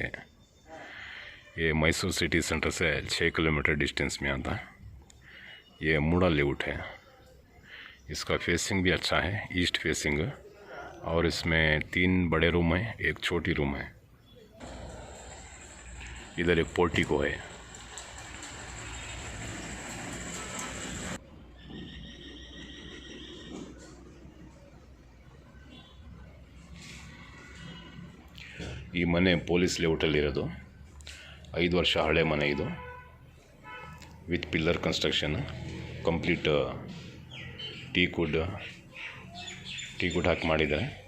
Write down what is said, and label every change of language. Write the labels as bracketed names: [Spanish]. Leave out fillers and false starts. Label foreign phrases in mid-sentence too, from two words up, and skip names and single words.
[Hindi] ये मैसूर [English] city centre [Hindi] से 6 किलोमीटर डिस्टेंस में आता है। ये मूड़ा लेआउट है। इसका फेसिंग भी अच्छा है, [English] east facing, [Hindi] और इसमें 3 बड़े रूम हैं, एक छोटी रूम है। इधर एक पोर्टिको है। [Kannada] ಈ ಮನೆ ಪೊಲೀಸ್ ಲೇಔಟಲ್ಲಿರೋದು, 5 ವರ್ಷ ಹಳೆ ಮನೆ ಇದು, [English] with pillar construction, complete teakwood [Kannada] ಹಾಕಿ ಮಾಡಿದ್ದಾರೆ.